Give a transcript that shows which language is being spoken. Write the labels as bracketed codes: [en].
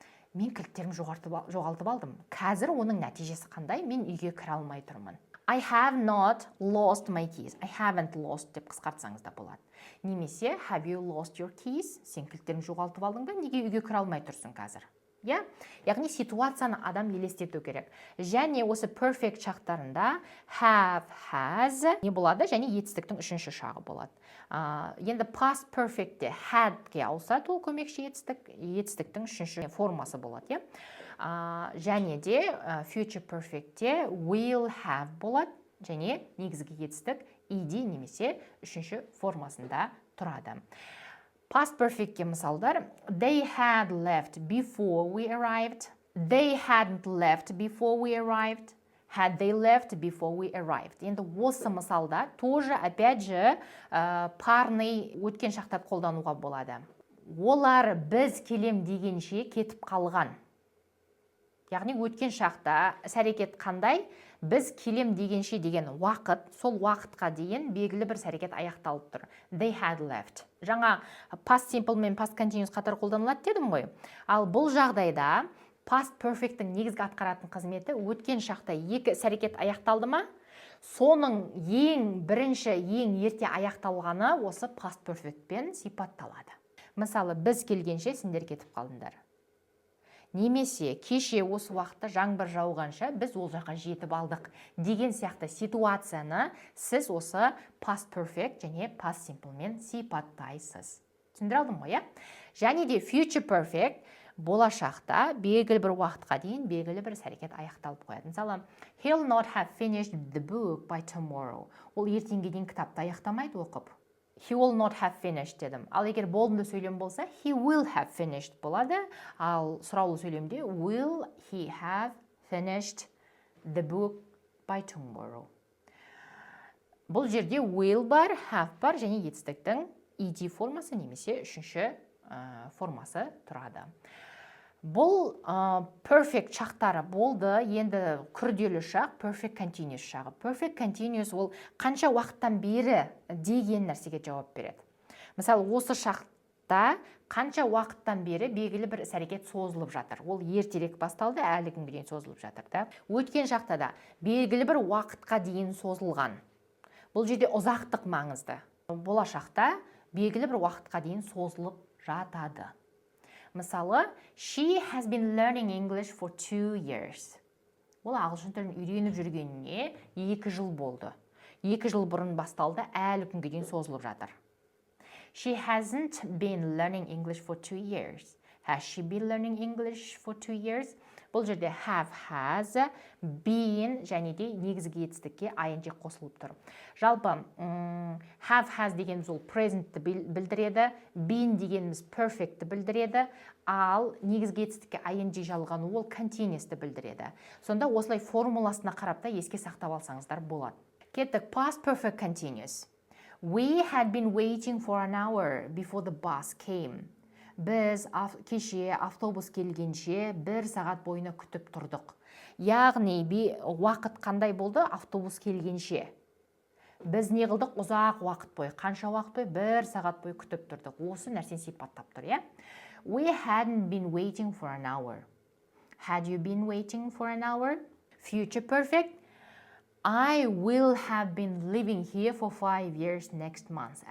[kk] Мен кілттерімді жоғалтып алдым. Қазір оның нәтижесі қандай? Мен үйге кіре алмай тұрмын. [en] I have not lost my keys. I haven't lost [kk] деп қысқартсаңыз да болады. Немесе [en] have you lost your keys? [kk] Сен кілттерін жоғалтып алдың ба? Неге үйге кіре алмай тұрсың қазір? Яғни ситуацияны адам елестету керек. Және осы perfect шақтарында have, has не болады? Және етістіктің үшінші шағы болады. Енді past perfectте had-ге ауысады, ол көмекші етістіктің үшінші формасы болады. Және де future perfectте will have болады, және негізгі етістік ed немесе үшінші формасында тұрады. Past perfectке мысалдар: [en] They had left before we arrived. They hadn't left before we arrived. Had they left before we arrived. [kk] Енді осы мысалда [ru] тоже опять же парный [kk] өткен шақтарды қолдануға болады. Олар біз келем дегенше кетіп қалған. Яғни өткен шақта іс-әрекет қандай? Біз келем дегенше деген уақыт, сол уақытқа дейін белгілі бір іс-әрекет аяқталып тұр. [en] They had left. [kk] Жаңа past simple мен past continuous қатар қолданылады дедім ғой. Ал бұл жағдайда past perfect'тің негізгі атқаратын қызметі өткен шақта екі іс-әрекет аяқталды ма? Соның ең бірінші, ең ерте аяқталғаны осы past perfect'пен сипатталады. Мысалы, біз келгенше сендер кетіп қалдыңдар. Немесе кеше осы уақытта жаңбыр жауғанша біз ол жаққа жетіп алдық деген сияқты ситуацияны сіз осы past perfect және past simple мен сипаттайсыз. Түсіндіре алдым ғой, Және де future perfect болашақта белгілі бір уақытқа дейін белгілі бір іс-әрекет аяқталып қояды. Мысалы, [en] he'll not have finished the book by tomorrow. [kk] Ол ертеңге дейін кітапты аяқтамайды оқып. [en] He will not have finished [kk] дедім. Ал егер болымды сөйлем болса, [en] he will have finished [kk] болады. Ал сұраулы сөйлемде [en] will he have finished the book by tomorrow. [kk] Бұл жерде will бар, have бар және етістіктің ed формасы немесе үшінші формасы тұрады. Бұл perfect шақтары болды. Енді күрделі шақ perfect continuous шағы. Perfect continuous ол қанша уақыттан бері деген нәрсеге жауап береді. Мысалы, осы шақта қанша уақыттан бері белгілі бір іс-әрекет созылып жатыр. Ол ертерек басталды, әлі күнге дейін созылып жатыр. Өткен шақта да белгілі бір уақытқа дейін созылған. Бұл жерде ұзақтық маңызды. Болашақта белгілі бір уақытқа дейін созылып жатады. Мысалы, [en] she has been learning English for 2 years. [kk] Ол ағылшын тілін үйреніп жүргеніне 2 жыл болды. 2 жыл бұрын басталды, әлі күнге дейін созылып жатыр. [en] She hasn't been learning English for 2 years. Has she been learning English for 2 years? [kk] Бұл жерде have, has, been және де негізгі етістікке ing қосылып тұр. Жалпы, have, has дегеніміз ол present'ті білдіреді, been дегеніміз perfect'ті білдіреді, ал негізгі етістікке ing жалғану ол continuous'ті білдіреді. Сонда осылай формуласына қарап та еске сақтап алсаңыздар болады. Кеттік, [en] past perfect continuous. We had been waiting for an hour before the bus came. [kk] Біз кеше автобус келгенше 1 сағат бойына күтіп тұрдық. Яғни уақыт қандай болды? Автобус келгенше. Біз не қылдық? Ұзақ уақыт бойы. Қанша уақыт бойы? 1 сағат бойы күтіп тұрдық. Осы нәрсені сипаттап тұр, [en] We hadn't been waiting for an hour. Had you been waiting for an hour? Future perfect. I will have been living here for 5 years next month.